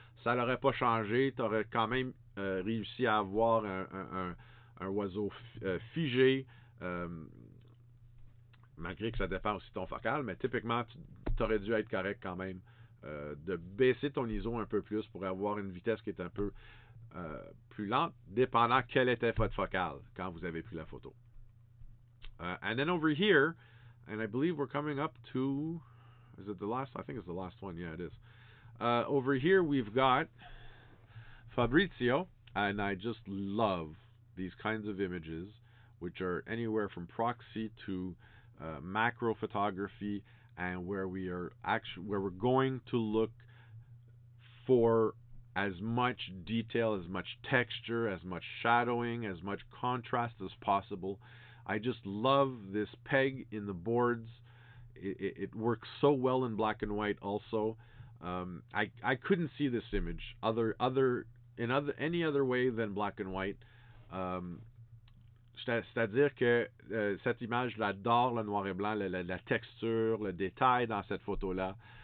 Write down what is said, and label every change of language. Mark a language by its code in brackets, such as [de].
[fr] Ça n'aurait pas changé. Tu aurais quand même réussi à avoir un oiseau figé, malgré que ça dépend aussi de ton focal, mais typiquement, tu aurais dû être correct quand même de baisser ton ISO un peu plus pour avoir une vitesse qui est un peu plus lente, dépendant quel était votre focal quand vous avez pris la photo. [en] And then over here, and I believe we're coming up to, is it the last? I think it's the last one. Yeah, it is. Over here we've got Fabrizio, and I just love these kinds of images, which are anywhere from proxy to macro photography, and where we're going to look for as much detail, as much texture, as much shadowing, as much contrast as possible. I just love this peg in the boards. It works so well in black and white. Also, I couldn't see this image any other way than black and white. [fr] C'est-à-dire que cette image, j'adore le noir et blanc, la texture, le détail dans cette photo-là.